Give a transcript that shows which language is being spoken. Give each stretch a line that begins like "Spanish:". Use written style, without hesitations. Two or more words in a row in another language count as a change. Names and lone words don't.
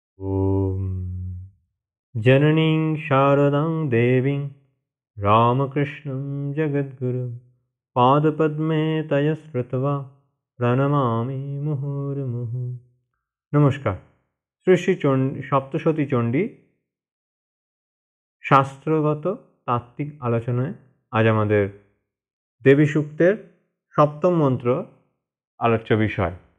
Sanskrit: ॐ जननीं शारदां देवीं रामकृष्णं जगद्गुरुं पादपद्मे तया स्मृत्वा প্রণমামি মুহুর্মুহু।
Bangla: নমস্কার। শ্রী শ্রী সপ্তশতী চণ্ডী শাস্ত্রগত তাত্ত্বিক আলোচনায় আজ আমাদের দেবী সূক্তের সপ্তম মন্ত্র আলোচ্য বিষয়।